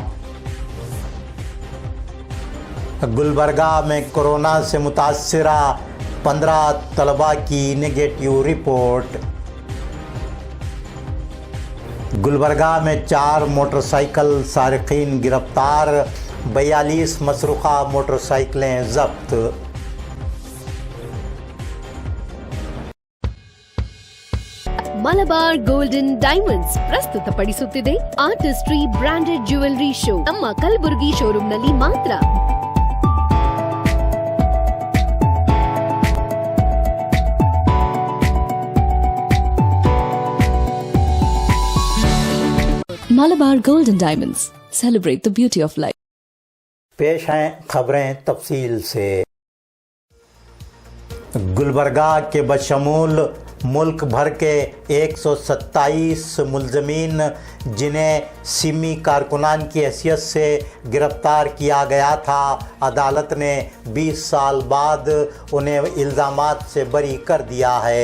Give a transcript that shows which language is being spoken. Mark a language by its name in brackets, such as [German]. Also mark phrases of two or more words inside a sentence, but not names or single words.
[Urdu] گلبرگہ میں کورونا سے متاثرہ 15 طلبہ کی نیگیٹو رپورٹ. گلبرگہ میں 4 موٹرسائیکل سارقین گرفتار، 42 مسروقہ موٹرسائیکلیں ضبط. [Kannada] ಮಲಬಾರ್ ಗೋಲ್ಡನ್ ಡೈಮಂಡ್ಸ್ ಪ್ರಸ್ತುತಪಡಿಸುತ್ತಿದೆ [English] artistry branded jewellery show [Kannada] ನಮ್ಮ ಕಲಬುರಗಿ ಶೋರೂಮ್ನಲ್ಲಿ ಮಾತ್ರ। [English] Malabar Golden Diamonds. Celebrate the beauty of life. [Urdu] پیش ہیں خبریں تفصیل سے. گلبرگہ کے بشمول ملک بھر کے 127 ملزمین جنہیں سیمی کارکنان کی حیثیت سے گرفتار کیا گیا تھا، عدالت نے 20 سال بعد انہیں الزامات سے بری کر دیا ہے.